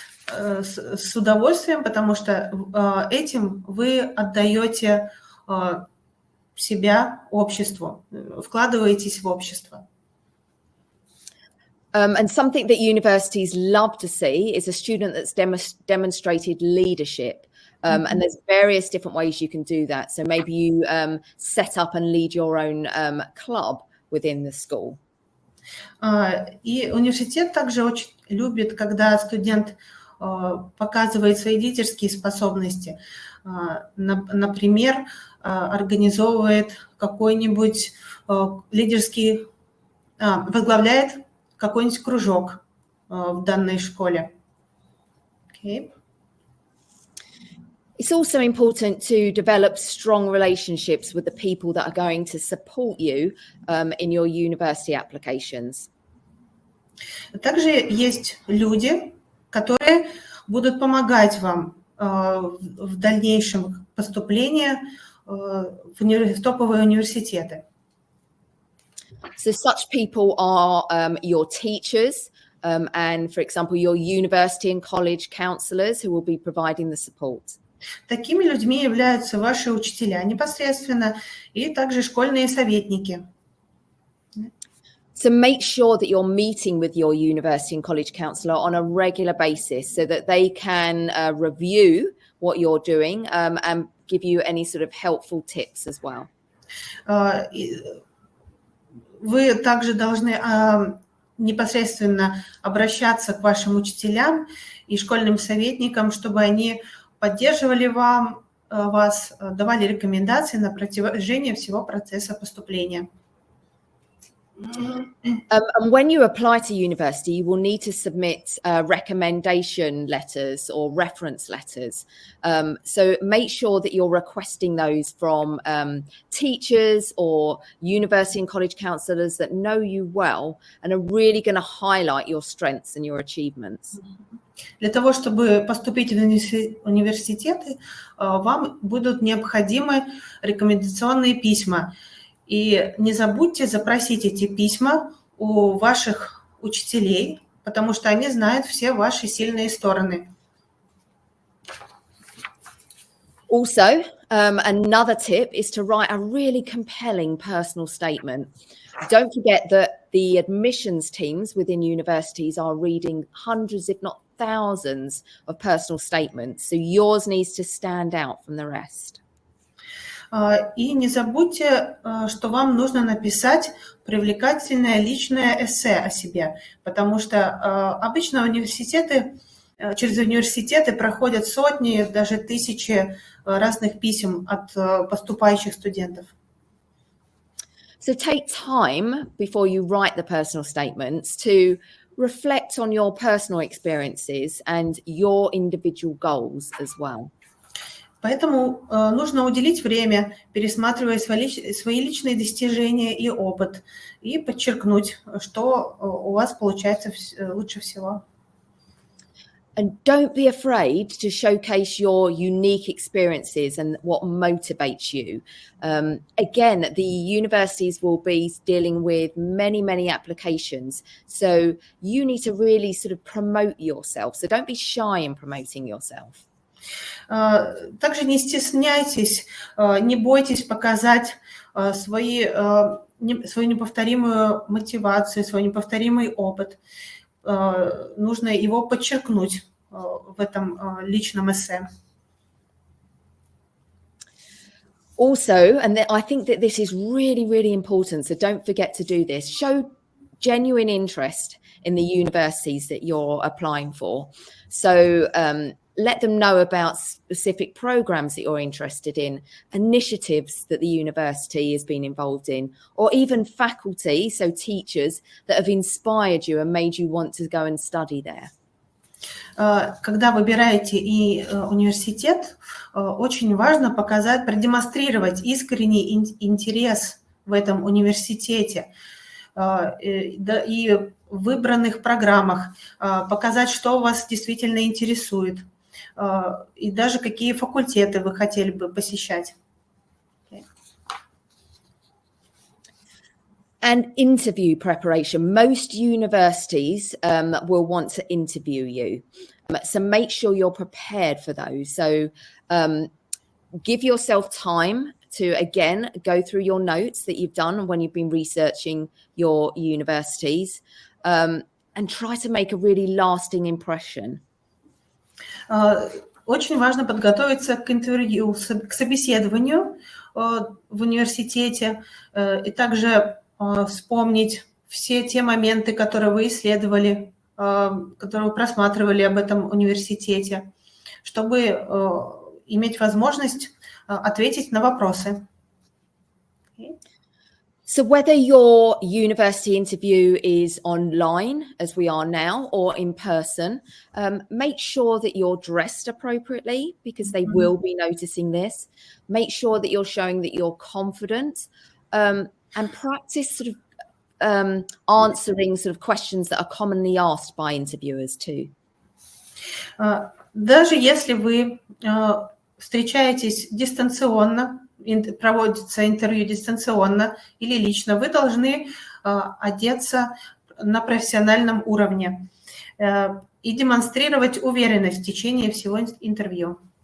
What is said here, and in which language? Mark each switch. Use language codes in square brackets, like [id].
[ru] с удовольствием, потому что этим вы отдаете себя обществу, вкладываетесь в общество. [en] And something that universities love to see is a student that's demonstrated leadership. And there's various different ways you can do that. So maybe you set up and lead your own club within the school. [ru] И университет также очень любит, когда студент показывает свои лидерские способности. Например, организовывает какой-нибудь лидерский, возглавляет какой-нибудь кружок в данной школе. [en] Okay. It's also important to develop strong relationships with the people that are going to support you in your university applications. [ru] Также есть люди, которые будут помогать вам в дальнейшем поступлении в топовые университеты. [en] So such people are your teachers and, for example, your university and college counsellors who will be providing the support. [ru] Такими людьми являются ваши учителя непосредственно и также школьные советники. [en] So make sure that you're meeting with your university and college counsellor on a regular basis so that they can review what you're doing and give you any sort of helpful tips as well. [ru] Вы также должны непосредственно обращаться к вашим учителям и школьным советникам, чтобы они поддерживали вас, давали рекомендации на протяжении всего процесса поступления. [en] And when you apply to university, you will need to submit recommendation letters or reference letters. So make sure that you're requesting those from teachers or university and college counsellors that know you well and are really going to highlight your strengths and your achievements. [ru] Для того, чтобы поступить в университеты, вам будут необходимы рекомендационные письма. И не забудьте запросить эти письма у ваших учителей, потому что они знают все ваши сильные стороны. [en] Also, another tip is to write a really compelling personal statement. Don't forget that the admissions teams within universities are reading hundreds, if not thousands, of personal statements. So yours needs to stand out from the rest. [ru] И не забудьте, что вам нужно написать привлекательное личное эссе о себе, потому что обычно через университеты проходят сотни, даже тысячи разных писем от поступающих студентов. [en] So take time before you write the personal statements to reflect on your personal experiences and your individual goals as well. [ru] Поэтому нужно уделить время, пересматривая свои личные достижения и опыт, и подчеркнуть, что у вас получается лучше всего. [en] And don't be afraid to showcase your unique experiences and what motivates you. Again, the universities will be dealing with many, many applications. So you need to really sort of promote yourself. So don't be shy in promoting yourself. [ru] Также не стесняйтесь, не бойтесь показать свою неповторимую мотивацию, свой неповторимый опыт. Нужно его подчеркнуть в этом личном эссе. [en] Also, and I think that this is really, really important, so don't forget to do this. Show genuine interest in the universities that you're applying for. So let them know about specific programs that you're interested in, initiatives that the university has been involved in, or even faculty, so teachers, that have inspired you and made you want to go and study there. [ru] Когда выбираете университет, очень важно продемонстрировать искренний интерес в этом университете и в выбранных программах, показать, что вас действительно интересует, и даже какие факультеты вы хотели бы посещать. [en] And interview preparation. Most universities will want to interview you. So make sure you're prepared for those. So give yourself time to, again, go through your notes that you've done when you've been researching your universities, and try to make a really lasting impression. [ru] Очень важно подготовиться к интервью, к собеседованию в университете, и также вспомнить все те моменты, которые вы исследовали, которые вы просматривали об этом университете, чтобы иметь возможность ответить на вопросы. [en] So whether your university interview is online, as we are now, or in person, make sure that you're dressed appropriately, because they will be noticing this. Make sure that you're showing that you're confident, and practice sort of answering sort of questions that are commonly asked by interviewers too. [ru] Даже если вы встречаетесь дистанционно, проводится интервью дистанционно или лично, вы должны одеться на профессиональном уровне и демонстрировать уверенность в течение всего интервью.